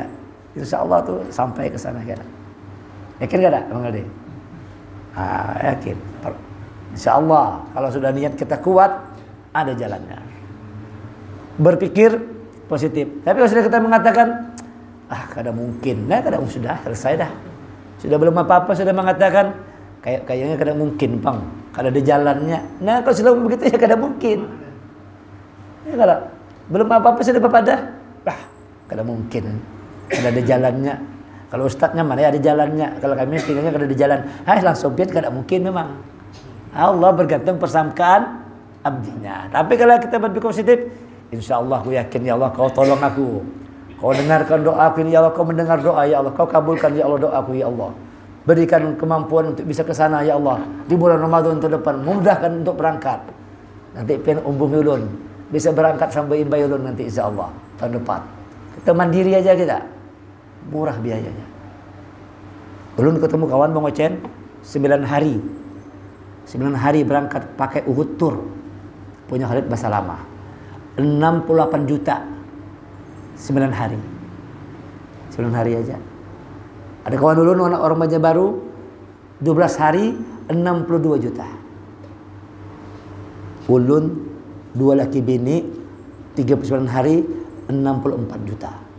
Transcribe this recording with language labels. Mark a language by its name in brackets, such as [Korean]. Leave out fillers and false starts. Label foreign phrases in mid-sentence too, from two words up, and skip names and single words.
[Banjar] Insyaallah tuh sampai ke sana kan. Yakin gak ada Bang Aldi? Yakin. Insyaallah kalau sudah niat kita kuat, ada jalannya. Berpikir positif. Tapi kalau sudah kita mengatakan kada mungkin. Nah, kada sudah selesai dah. Sudah belum apa-apa sudah mengatakan kayaknya kada mungkin, Bang. Kada ada jalannya. Nah, kalau sudah begitu ya kada mungkin. Ya kada. Belum apa-apa sudah dah. Kada mungkin. Kada ada jalannya. Kalau ustadznya mana ya ada jalannya. Kalau kami tinggalnya kada ada jalan. Langsung pian kada mungkin memang. Allah bergantung persangkaan abdinya. Tapi kalau kita berpikir positif, insyaallah aku yakin ya Allah kau tolong aku. Kau dengarkan doaku ini ya Allah, kau mendengar doa ya Allah, kau kabulkan ya Allah doaku ya Allah. Berikan kemampuan untuk bisa ke sana ya Allah. Di bulan Ramadan tahun depan, mudahkan untuk berangkat. Nanti pian umbuh ulun bisa berangkat sampai imbai ulun nanti insyaallah tahun depan. Kita mandiri aja kita. Murah biayanya. Ulun ketemu kawan Bang Ocen 9 hari. 9 hari berangkat pakai Uhud Tour. Punya Khalid Basalamah. 68 juta. 9 hari. 9 hari aja. Ada kawan ulun orang Banjarbaru 12 hari 62 juta. Ulun 2 laki bini 39 hari 64 juta.